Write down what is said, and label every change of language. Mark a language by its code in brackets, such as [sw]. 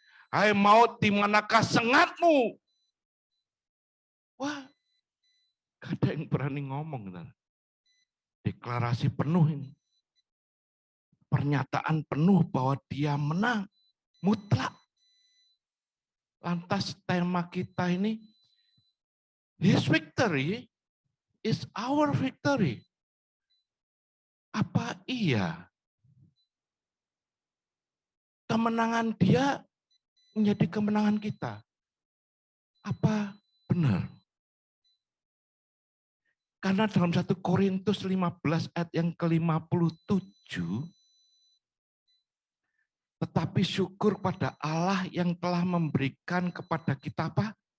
[id] Hai maut, di manakah sengatmu? Wah, gak ada yang berani ngomong. Deklarasi penuh ini. Pernyataan penuh bahwa dia menang. Mutlak. Lantas tema kita ini, [en] his victory is our victory. [id] Apa iya kemenangan dia menjadi kemenangan kita? Apa benar? Karena dalam 1 Korintus 15 ayat yang ke-57, tetapi syukur pada Allah yang telah memberikan kepada kita apa?